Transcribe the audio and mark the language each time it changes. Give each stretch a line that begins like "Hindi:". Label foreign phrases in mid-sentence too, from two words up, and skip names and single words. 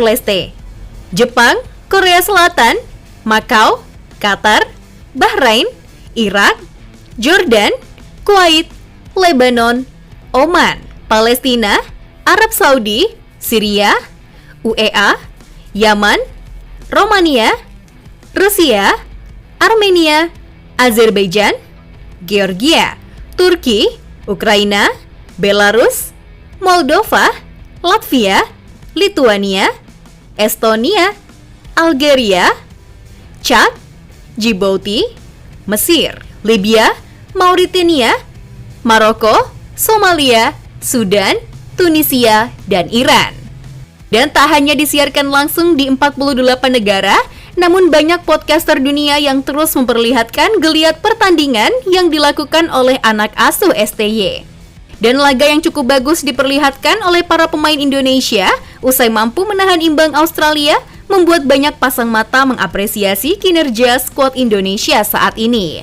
Indonesian: Leste, Jepang, Korea Selatan, Makau, Qatar, Bahrain, Irak, Jordan, Kuwait, Lebanon, Oman, Palestina, Arab Saudi, Syria, UEA, Yaman, Romania, Rusia, Armenia, Azerbaijan, Georgia, Turki, Ukraina, Belarus, Moldova, Latvia, Lituania, Estonia, Algeria, Chad, Djibouti, Mesir, Libya, Mauritania, Maroko, Somalia, Sudan, Tunisia, dan Iran. Dan tak hanya disiarkan langsung di 48 negara, namun banyak podcaster dunia yang terus memperlihatkan geliat pertandingan yang dilakukan oleh anak asuh STY. Dan laga yang cukup bagus diperlihatkan oleh para pemain Indonesia usai mampu menahan imbang Australia, membuat banyak pasang mata mengapresiasi kinerja skuad Indonesia saat ini.